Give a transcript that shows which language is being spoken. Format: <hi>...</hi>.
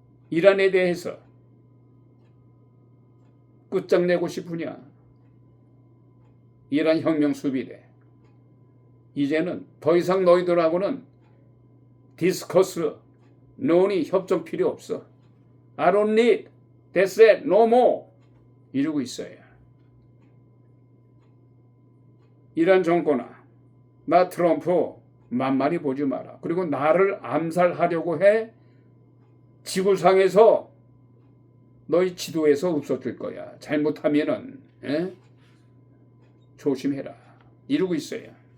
<ko>이란에 대해서 끝장내고 싶으냐? 이란 혁명 수비대. 이제는 더 이상 너희들하고는 디스커스, 논의, 협정 필요 없어.</ko> <en>I don't need, that's it, no more.</en> <ko>이러고 있어요. 이란 정권아, 나 트럼프 만만히 보지 마라. 그리고 나를 암살하려고 해. 지구상에서 너희 지도에서 없어질 거야. 잘못하면은 조심해라. 이러고 있어요.</ko>